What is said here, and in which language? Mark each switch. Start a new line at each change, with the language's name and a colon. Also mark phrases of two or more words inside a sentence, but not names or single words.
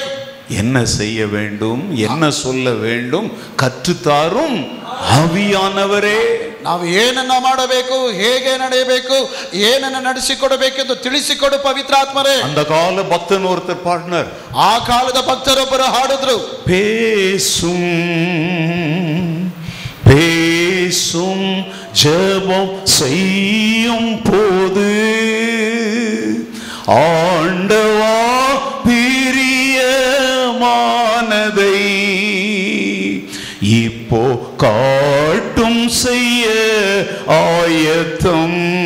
Tamil: என்ன செய்ய வேண்டும், என்ன சொல்ல வேண்டும் கற்றுத்தாரும் ஆவியானவரೇ.
Kannada: ನಾವು ಏನನ್ನ ಮಾಡಬೇಕು, ಹೇಗೆ ನಡೆಯಬೇಕು, ಏನನ್ನ ನಡೆಸಿಕೊಡಬೇಕೆಂದು ತಿಳಿಸಿಕೊಡು ಪವಿತ್ರಾತ್ಮರೇ.
Tamil: அந்த கால பக்தன் ஒருத்தர் பாடினார்.
Kannada: ಆ ಕಾಲದ ಭಕ್ತರೊಬ್ಬರು ಹಾಡಿದ್ರು,
Tamil: பேசும் ஜெபம் செய்யும் போது ஆண்டவா பிரியமானதை இப்போ காட்டும் செய்ய ஆயத்தம்.